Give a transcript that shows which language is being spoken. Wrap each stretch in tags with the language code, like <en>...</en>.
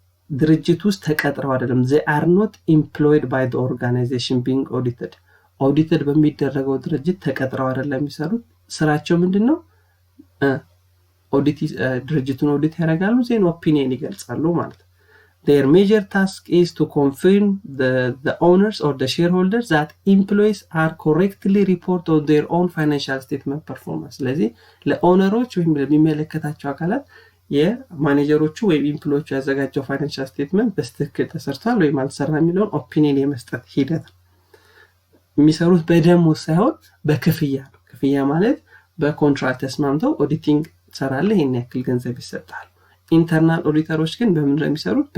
<am>ድርጅት ውስጥ ተቀጥረው አይደለም።</am> <en>they are not employed by the organization being audited</en> <am>በሚደረገው ድርጅት ተቀጥረው አይደለም የሚሰሩት። ስራቸው ምንድነው? ኦዲት ድርጅቱን ኦዲት ያደርጋሉ፣ ዜን ኦፒኒየን ይገልጻሉ ማለት ነው።</am> <en>their major task is to confirm the owners or the shareholders that employees are correctly report on their own financial statement performance.</en> <am>ስለዚህ ለኦነሮች ወይም ለሚመለከታቸው አካላት የማኔጀሮቹ ወይም ኢምፕሎዮቹ ያዘጋጀው ፋይናንሻል ስቴትመንት በስትክክል ተሰርቷል ወይም አልተሰራም የሚለውን ኦፒኒየን የመስጠት ሂደት ነው። የሚሰሩት በደሞዝ ሳይሆን በክፍያ ነው። ክፍያ ማለት በኮንትራክት ተስማምተው ኦዲቲንግ ትሰራለህ ይሄን ያክል ገንዘብ ይሰጣል። ኢንተርናል ኦዲተሮች ግን በምን ነው የሚሰሩት?</am>